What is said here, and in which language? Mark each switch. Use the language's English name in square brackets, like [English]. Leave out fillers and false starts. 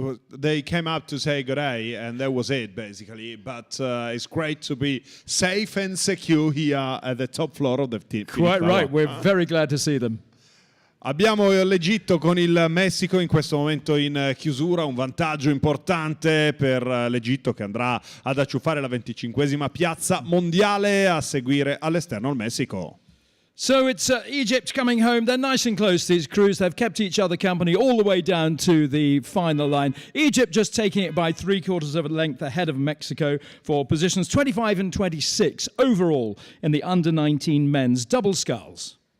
[English] They came up to say good day, and that was it basically. But it's great to be safe and secure here at the top floor of the team. Quite right. We're very glad to see them. [Italian] Abbiamo l'Egitto con il Messico in questo momento in chiusura, un vantaggio importante per l'Egitto che andrà ad acciuffare la 25esima piazza mondiale, a seguire all'esterno il Messico. [English] So it's Egypt coming home. They're nice and close, these crews. They've kept each other company all the way down to the final line. Egypt just taking it by 3/4 of a length ahead of Mexico for positions 25 and 26 overall in the under-19 men's double sculls.